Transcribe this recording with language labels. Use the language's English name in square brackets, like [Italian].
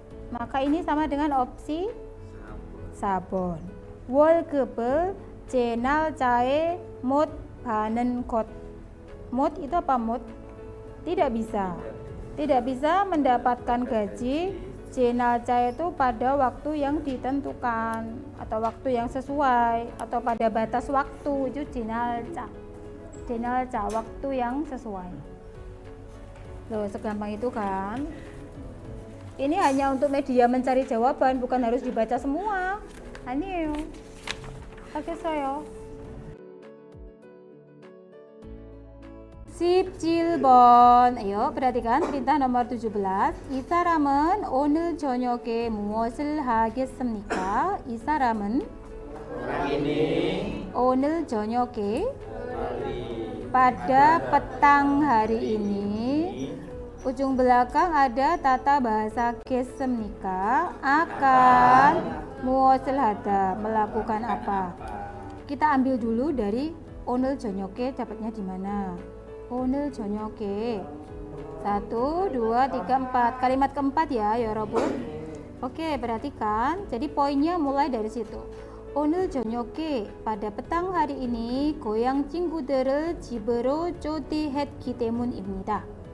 [Indonesian] Maka ini sama dengan opsi [Korean] 4번. 월급을 제 날짜에 못 받는 것. 못 [Indonesian] itu apa 못? Tidak bisa. Tidak bisa mendapatkan gaji [Korean] 제 날짜 [Indonesian] itu pada waktu yang ditentukan atau waktu yang sesuai atau pada batas waktu, itu 제 날짜. [Korean] 제 날짜, [Indonesian] waktu yang sesuai. Loh, segampang itu kan? Ini hanya untuk media mencari jawaban, bukan harus dibaca semua. Ayo, [Korean] 알겠어요. 17번. [Indonesian] Ayo, perhatikan perintah nomor 17. [Korean] 이 사람은 오늘 저녁에 무엇을 하겠습니까? 이 사람은 오늘 저녁에 [Indonesian] pada petang hari ini. Ujung belakang ada tata bahasa [Korean] 겠습니까? [Indonesian] Akan [Korean] 무엇을 하다, [Indonesian] melakukan apa. Kita ambil dulu dari [Korean] 오늘 저녁에, [Indonesian] dapatnya di mana? [Korean] 오늘 저녁에 1, 2, 3, 4. [Indonesian] Kalimat keempat ya, [Korean] 여러분. [Indonesian] Oke, perhatikan. Jadi poinnya mulai dari situ. [Korean] 오늘 저녁에, [Indonesian] pada petang hari ini, [Korean] 고향 친구들을 집으로 초대했기 때문입니다.